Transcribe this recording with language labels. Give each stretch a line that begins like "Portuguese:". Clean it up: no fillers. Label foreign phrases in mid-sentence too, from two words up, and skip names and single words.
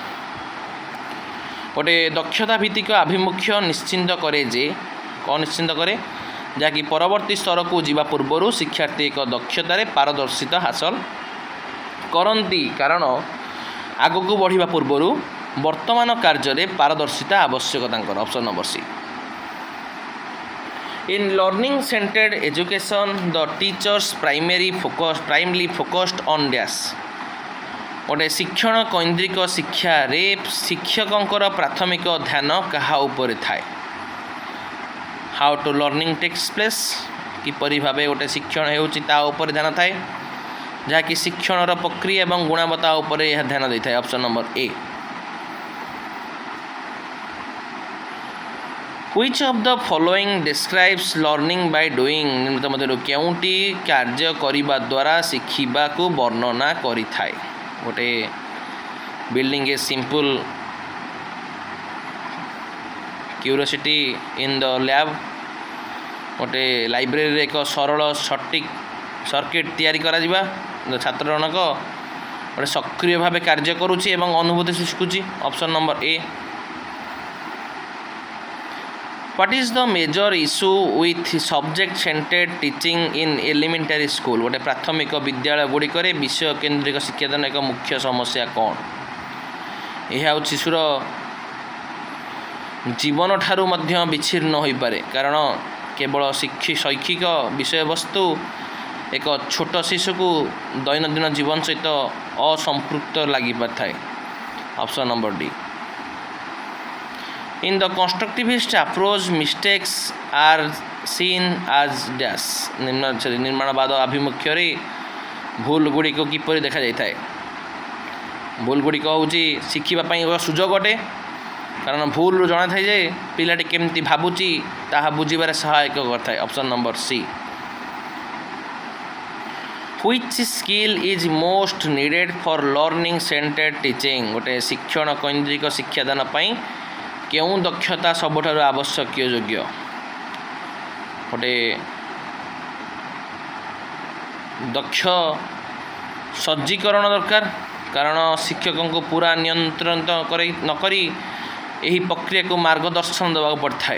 Odia: ଗୋଟେ ଦକ୍ଷତା ଭିତ୍ତିକ ଆଭିମୁଖ୍ୟ ନିଶ୍ଚିନ୍ତ କରେ ଯେ କ'ଣ ନିଶ୍ଚିନ୍ତ କରେ? ଯାହାକି ପରବର୍ତ୍ତୀ ସ୍ତରକୁ ଯିବା ପୂର୍ବରୁ ଶିକ୍ଷାର୍ଥୀ ଏକ ଦକ୍ଷତାରେ ପାରଦର୍ଶିତା ହାସଲ କରନ୍ତି, କାରଣ ଆଗକୁ ବଢ଼ିବା ପୂର୍ବରୁ ବର୍ତ୍ତମାନ କାର୍ଯ୍ୟରେ ପାରଦର୍ଶିତା ଆବଶ୍ୟକ ତାଙ୍କର।
English: option number C. In learning centered education, the teachers primarily focused on dash।
Odia: ଗୋଟେ ଶିକ୍ଷଣ କୈନ୍ଦ୍ରିକ ଶିକ୍ଷାରେ ଶିକ୍ଷକଙ୍କର ପ୍ରାଥମିକ ଧ୍ୟାନ କାହା ଉପରେ ଥାଏ?
English: how to learning takes place,
Odia: କିପରି ଭାବେ ଗୋଟେ ଶିକ୍ଷଣ ହେଉଛି ତା ଉପରେ ଧ୍ୟାନ ଥାଏ, ଯାହାକି ଶିକ୍ଷଣର ପ୍ରକ୍ରିୟା ଏବଂ ଗୁଣବତ୍ତା ଉପରେ ଏହା ଧ୍ୟାନ ଦେଇଥାଏ।
English: option number A. Which of the following describes learning by doing?
Odia: ନିମ୍ନଲିଖିତ ମଧ୍ୟରୁ କେଉଁଟି କାର୍ଯ୍ୟ କରିବା ଦ୍ୱାରା ଶିଖିବାକୁ ବର୍ଣ୍ଣନା କରିଥାଏ?
English: ଗୋଟେ building a simple curiosity in the lab.
Odia: ଗୋଟେ ଲାଇବ୍ରେରୀରେ ଏକ ସରଳ ସଠିକ୍ ସର୍କିଟ୍ ତିଆରି କରାଯିବା। ଛାତ୍ର ଜଣକ ଗୋଟେ ସକ୍ରିୟ ଭାବେ କାର୍ଯ୍ୟ କରୁଛି ଏବଂ ଅନୁଭୂତି ଶିଖୁଛି।
English: option number A. What is the major issue with subject centered teaching in elementary school?
Odia: ଗୋଟେ ପ୍ରାଥମିକ ବିଦ୍ୟାଳୟ ଗୁଡ଼ିକରେ ବିଷୟ କେନ୍ଦ୍ରିକ ଶିକ୍ଷାଦାନ ଏକ ମୁଖ୍ୟ ସମସ୍ୟା କ'ଣ? ଏହା ହେଉଛି ଶିଶୁର ଜୀବନ ଠାରୁ ମଧ୍ୟ ବିଚ୍ଛିନ୍ନ ହୋଇପାରେ, କାରଣ କେବଳ ଶୈକ୍ଷିକ ବିଷୟବସ୍ତୁ ଏକ ଛୋଟ ଶିଶୁକୁ ଦୈନନ୍ଦିନ ଜୀବନ ସହିତ ଅସମ୍ପୃକ୍ତ ଲାଗିପାରିଥାଏ।
English: option number D. In the constructivist approach, mistakes are seen as dash।
Odia: ନିର୍ମାଣବାଦ ଆଭିମୁଖ୍ୟରେ ଭୁଲ ଗୁଡ଼ିକୁ କିପରି ଦେଖାଯାଇଥାଏ? ଭୁଲ ଗୁଡ଼ିକ ହେଉଛି ଶିଖିବା ପାଇଁ ଏକ ସୁଯୋଗ ଅଟେ, କାରଣ ଭୁଲରୁ ଜଣାଥାଏ ଯେ ପିଲାଟି କେମିତି ଭାବୁଛି ତାହା ବୁଝିବାରେ ସହାୟକ କରିଥାଏ।
English: option number C. Which skill is most needed for learning centered teaching?
Odia: ଗୋଟେ ଶିକ୍ଷଣ କୈନ୍ଦ୍ରିକ ଶିକ୍ଷାଦାନ ପାଇଁ କେଉଁ ଦକ୍ଷତା ସବୁଠାରୁ ଆବଶ୍ୟକୀୟ ଯୋଗ୍ୟ? ଗୋଟେ ଦକ୍ଷ ସଜ୍ଜୀକରଣ ଦରକାର, କାରଣ ଶିକ୍ଷକଙ୍କୁ ପୁରା ନିୟନ୍ତ୍ରଣ ନକରି ଏହି ପ୍ରକ୍ରିୟାକୁ ମାର୍ଗଦର୍ଶନ ଦେବାକୁ ପଡ଼ିଥାଏ।